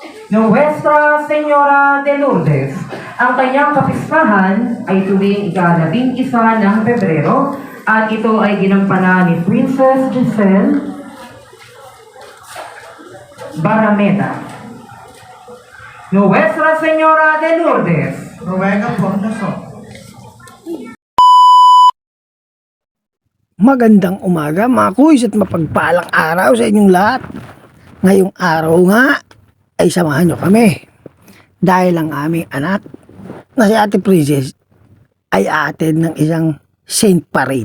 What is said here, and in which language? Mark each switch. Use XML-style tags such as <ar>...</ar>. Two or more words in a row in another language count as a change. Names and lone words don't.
<es>Nuestra Señora de Lourdes.</es> <tl>Ang kanyang kapistahan ay tuwing ika-11 ng Pebrero at ito ay ginampanan ni Princess Giselle Barameda.</tl> <es>Nuestra Señora de Lourdes. Ruega por nosotros.</es> <tl>Magandang umaga mga kuys at mapagpalang araw sa inyong lahat. Ngayong araw nga ay samahan nyo kami dahil ang aming anak na si Ate Princess ay attend ng isang</tl> <en>Saint Parade.</en>